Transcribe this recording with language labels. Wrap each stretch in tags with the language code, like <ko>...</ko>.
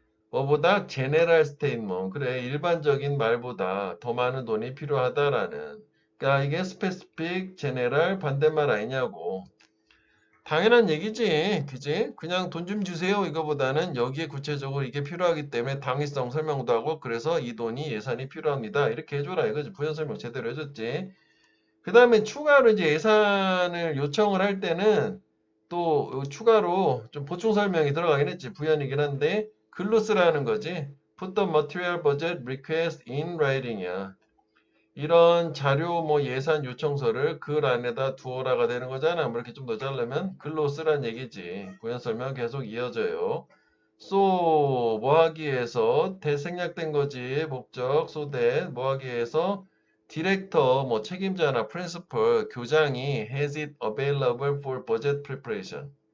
<ko>뭐보다</ko> <en>general statement.</en> <ko>그래, 일반적인 말보다 더 많은 돈이 필요하다라는. 그러니까 이게 specific, general 반대말 아니냐고. 당연한 얘기지. 그지? 그냥 돈 좀 주세요. 이거보다는 여기에 구체적으로 이게 필요하기 때문에 당위성 설명도 하고 그래서 이 돈이 예산이 필요합니다. 이렇게 해줘라 이거지. 부연 설명 제대로 해줬지. 그 다음에 추가로 이제 예산을 요청을 할 때는 또 추가로 좀 보충 설명이 들어가긴 했지. 부연이긴 한데 글로 쓰라는 거지.</ko> <en>Put the material budget request in writing이야.</en> <ko>이런 자료 뭐 예산 요청서를 글 안에다 두어라가 되는 거잖아. 뭐 이렇게 좀 더 자르면 글로 쓰란 얘기지. 부연 설명 계속 이어져요. So 뭐 하기 위해서 대생략된 거지. 목적 so that 뭐 하기 위해서 디렉터 뭐 책임자나 프린시플 교장이</ko> <en>has it available for budget preparation.</en>